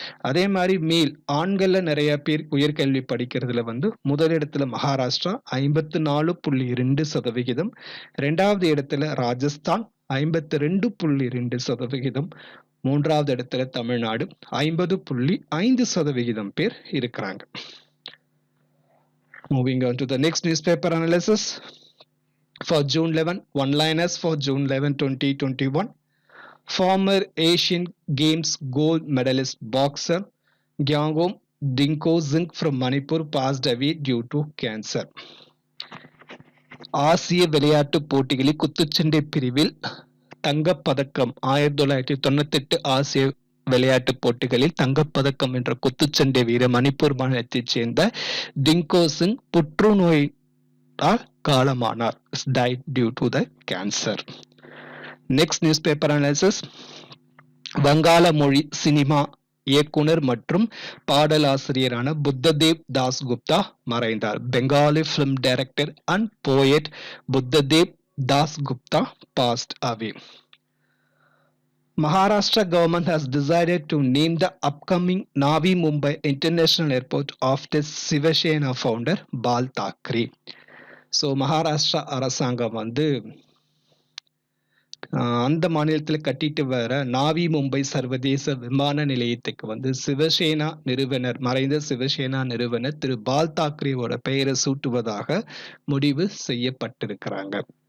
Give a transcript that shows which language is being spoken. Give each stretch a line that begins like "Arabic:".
Tamil: அதே மாதிரி மேல் ஆண்கள்ல நிறைய பேர் உயர்கல்வி படிக்கிறதுல வந்து முதலிடத்துல மகாராஷ்டிரா 54.2%, 2வது இடத்துல ராஜஸ்தான் 52.2%, 3வது இடத்துல தமிழ்நாடு 50.5% பேர் இருக்கிறாங்க.
English: Moving on to the next newspaper analysis for June 11, one-liners for June 11, 2021. Former Asian Games gold medalist boxer Gyangom Dinkozing from Manipur passed away due to cancer.
Tamil: ஆசிய விளையாட்டுப் போட்டிகளில் குத்துச்சண்டை பிரிவில் தங்கப்பதக்கம் 1998 ஆசிய விளையாட்டுப் போட்டிகளில் தங்கப்பதக்கம் என்ற குத்துச்சண்டை வீரர் மணிப்பூர் மாநிலத்தைச் சேர்ந்த டிங்கோ சிங் புற்றுநோயால் காலமானார்.
English: died due to the cancer. Next newspaper analysis.
Tamil: வங்காள மொழி சினிமா இயக்குனர் மற்றும் பாடலாசிரியரான புத்ததேவ் தாஸ்குப்தா மறைந்தார்.
English: Bengali film director and poet Buddhadeb Dasgupta passed away. Maharashtra government has decided to name the upcoming Navi Mumbai International Airport after Sivasena founder Bal Thackeray.
Tamil: So Maharashtra அரசாங்கம் வந்து அந்த மாநிலத்தில் கட்டிட்டு வர நாவி மும்பை சர்வதேச விமான நிலையத்துக்கு வந்து சிவசேனா நிறுவனர் மறைந்த சிவசேனா நிறுவனர் திரு பால் தாக்கரேவோட பெயரை சூட்டுவதாக முடிவு செய்யப்பட்டிருக்கிறாங்க.